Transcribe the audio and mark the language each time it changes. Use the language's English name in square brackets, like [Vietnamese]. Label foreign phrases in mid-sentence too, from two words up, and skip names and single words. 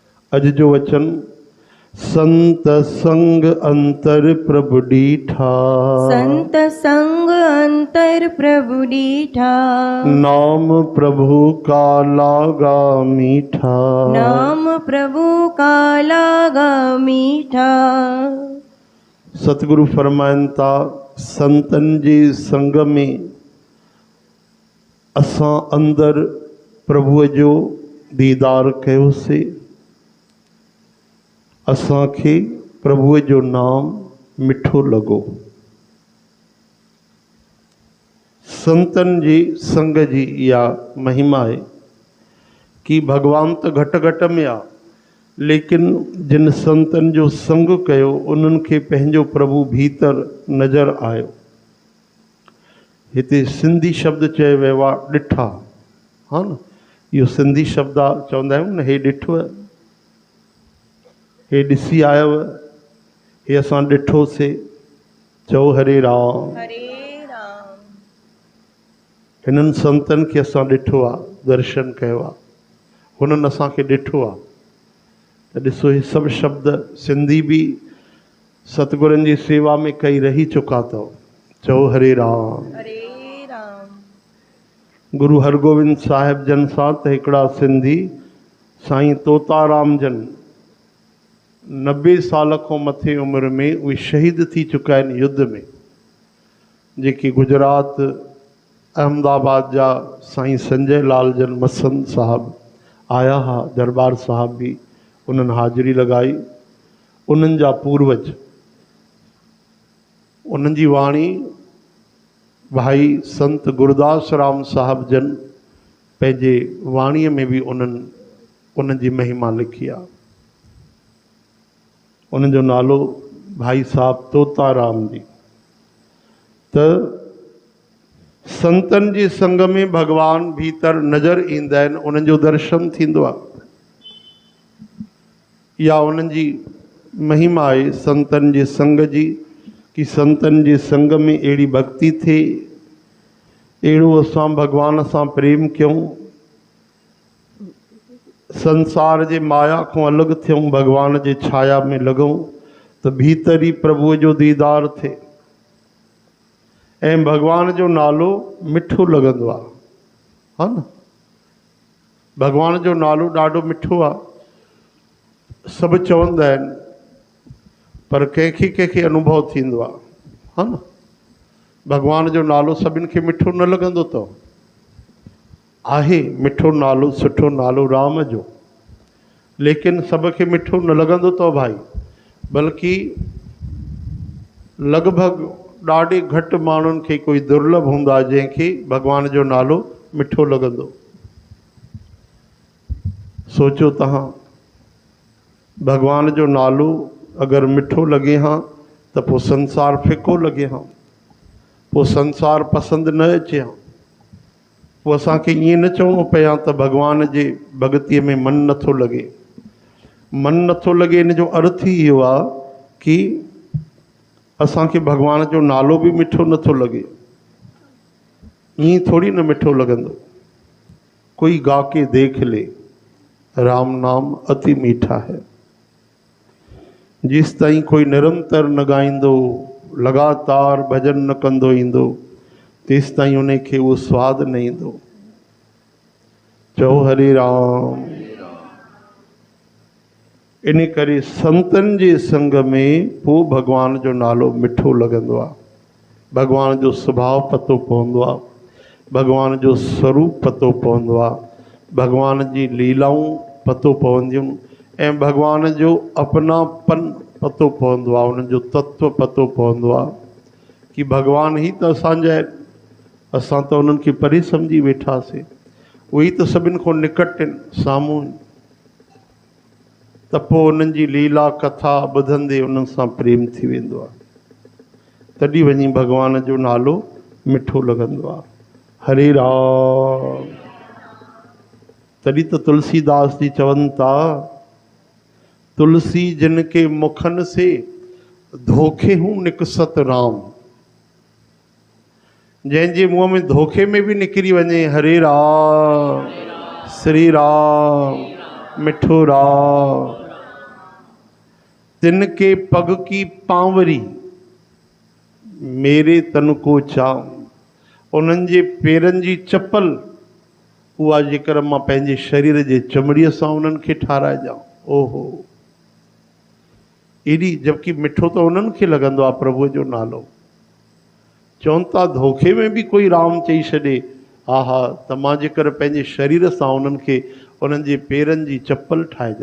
[Sindhi] अज जो वचन [Punjabi] ਸੰਤ ਸੰਗ ਅੰਤਰ ਪ੍ਰਭੂ ਡੀਠਾ। ਸੰਤ ਸੰਗ ਅੰਤਰ ਪ੍ਰਭੂ ਡੀਠਾ। ਨਾਮ ਪ੍ਰਭੂ ਕਾ ਲਾਗਾ ਮੀਠਾ। ਨਾਮ ਪ੍ਰਭੂ ਕਾ ਲਾਗਾ ਮੀਠਾ। [Sindhi] सतगुरु फरमाइन था संतन जी संग में असां अंदर प्रभु जो दीदार कयोसीं। असांखे प्रभु जो नाम मिठो लॻो। संतन जी संग जी इहा महिमा है कि भगवान तो घट घट में आ, लेकिन जिन संतन जो संग कयो उन्हनि खे पंहिंजो प्रभु भीतर नज़र आयो। हिते सिंधी शब्द चयो वियो आहे ॾिठा। हा न, इहो सिंधी शब्द आहे, चवंदा आहियूं न, हे ॾिठो, हे ॾिसी आयव, हे असां ॾिठोसीं। चओ हरे राम। हरे राम। हिननि संतनि खे असां ॾिठो आहे, दर्शन कयो आहे, हुननि असांखे ॾिठो आहे। त ॾिसो, हे सभु शब्द सिंधी बि सतगुरनि जी सेवा में कई रही चुका अथव। चओ हरे राम। हरे राम। गुरु हरगोविंद साहिब जन सां त हिकिड़ा सिंधी साईं तोताराम जन 90 साल खां मथे उमिरि में उहे शहीद थी चुका आहिनि युद्ध में। जेके गुजरात अहमदाबाद जा साईं संजय लाल जन मसंद साहब आया हा, दरबार साहब भी उन्हनि हाज़िरी लगाई। उन्हनि जा पूर्वज, उन्हनि जी वाणी भाई संत गुरदास राम साहब जन पंहिंजे वाणीअ में भी उन्हनि जी महिमा लिखी आहे। उन्हनि जो नालो भाई साहब तोताराम जी। त संतन जी संग में भगवान भीतर नज़र ईंदा आहिनि, उन्हनि जो दर्शन थींदो आहे। या उन्हनि जी महिमा आहे संतन जे संग जी, कि संतन जे संग में अहिड़ी भक्ति थिए, अहिड़ो असां भगवान सां प्रेम कयूं, संसार जे माया खां अलॻि थियूं, भगवान जे छाया में लॻूं, त भीतर ई प्रभुअ जो दीदार थिए ऐं भगवान जो नालो मिठो लॻंदो आहे। हा न, भगवान जो नालो ॾाढो मिठो आहे। सभु चवंदा आहिनि, पर कंहिंखे कंहिंखे अनुभव थींदो आहे। हा न, भगवान जो नालो सभिनि खे मिठो न लॻंदो अथव। आहे मिठो नालो, सुठो नालो राम जो, लेकिन सब खे मिठो न लॻंदो अथव भाई। बल्कि लॻभॻि ॾाढे घटि माण्हुनि खे कोई दुर्लभ हूंदा जंहिंखे भगवान जो नालो मिठो लॻंदो। सोचो तव्हां, भगवान जो नालो अगरि मिठो लॻे हा त पोइ संसार फिको लॻे हा, पोइ संसार पसंदि न अचे हा। पोइ असांखे ईअं न चवणो पए हा त भगवान जे भॻतीअ में मन नथो लॻे। मन नथो लॻे, इन जो अर्थ ई इहो आहे कि असांखे भगवान जो नालो भी मिठो नथो लॻे। ईअं थोड़ी न मिठो लॻंदो। [Hindi] कोई गा के देख ले, राम नाम अति मीठा है। [Sindhi] जेसि ताईं कोई निरंतर न ॻाईंदो, लगातार भजन न कंदो ईंदो, तेसि ताईं उन खे उहो स्वाद न ईंदो। चओ हरे राम। इन करे संतन जे संग में पोइ भगवान जो नालो मिठो लॻंदो आहे। भगवान जो स्वभाव पतो पवंदो आहे, भगवान जो स्वरूप पतो पवंदो आहे, भगवान जी लीलाऊं पतो पवंदियूं ऐं भगवान जो अपनापन पतो पवंदो आहे, उन्हनि जो तत्व पतो पवंदो आहे कि भगवान ही त असांजा आहिनि। असां त उन्हनि खे परे सम्झी वेठासीं, उहे त सभिनि खां निकट आहिनि, साम्हूं। त पोइ उन्हनि जी लीला कथा ॿुधंदे उन्हनि सां प्रेम थी वेंदो आहे। तॾहिं वञी भगवान जो नालो मिठो लॻंदो आहे। हरे राम। तॾहिं त तुलसीदास जी चवनि था, [Hindi] तुलसी जिन के मुखन से धोखे हूँ निकसत राम। [Sindhi] जंहिंजे मुंहं में धोखे में भी निकिरी वञे हरे राम, श्री राम, मिठो राम। [Hindi] तिनके पग की पांवरी मेरे तन को चाम। [Sindhi] उन्हनि जे पेरनि जी चप्पल उहा जेकर मां पंहिंजे शरीर जे चमड़ीअ सां उन्हनि खे ठाराइजां। ओहो, एॾी, जबकि मिठो त उन्हनि खे लॻंदो आहे प्रभुअ जो नालो। चवनि था धोखे में बि कोई राम चई छॾे, हा हा, त मां जेकर पंहिंजे शरीर सां उन्हनि खे उन्हनि जे पेरनि जी चप्पल ठाहिजां।